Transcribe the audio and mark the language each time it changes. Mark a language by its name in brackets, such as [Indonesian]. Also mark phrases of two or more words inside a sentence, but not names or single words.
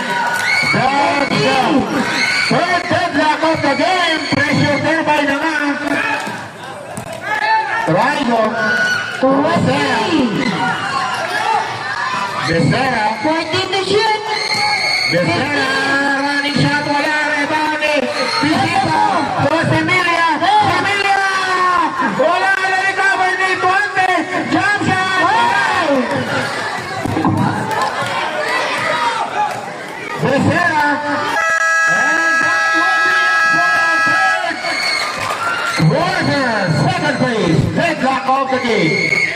[English] That's the third deadlock of the game. Pressure there by Nanga. Trigo. 20, Becerra. 14 to shoot. Becerra. Running shot. [Filipino] Wala. Rebound ni Tisipaw. [English] To Semilia. Semilia. [Filipino] Wala. Recover ni 20. [English] Jump shot. Bang! Becerra. And that will be it for our third quarter. Second place. Deadlock of the game.